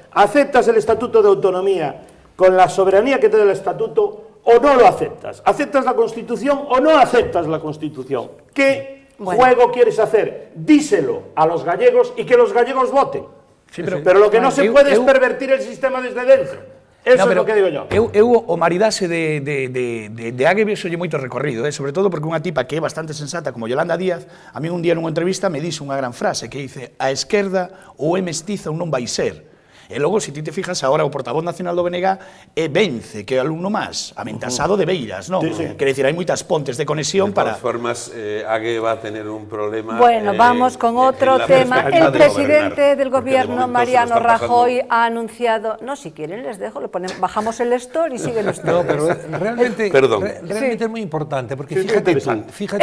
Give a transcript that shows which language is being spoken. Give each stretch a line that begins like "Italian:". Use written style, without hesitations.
Spanish: ¿Aceptas el Estatuto de Autonomía con la soberanía que te da el Estatuto o no lo aceptas? ¿Aceptas la Constitución o no aceptas la Constitución? ¿Qué juego quieres hacer? Díselo a los gallegos y que los gallegos voten. Sí, pero lo que no se puede es pervertir el sistema desde dentro.
Galician: Eso é o que digo yo. O maridaxe de Ague vexolle moito recorrido, sobre todo porque unha tipa que é bastante sensata como Yolanda Díaz, a mí un día nunha entrevista me dixo unha gran frase que dice: a esquerda ou é mestiza ou non vai ser. E logo, se ti te fijas, agora o portavoz nacional do BNG vence, que é alumno máis, amentasado de Beiras, non? Quer dicir, hai moitas pontes de conexión para...
Spanish: De todas formas, Ague va a tener un problema... Bueno, vamos con otro tema. El presidente del gobierno, Mariano Rajoy, ha anunciado... No, si quieren les dejo, bajamos el store y siguen ustedes. No, pero realmente es muy importante, porque fíjate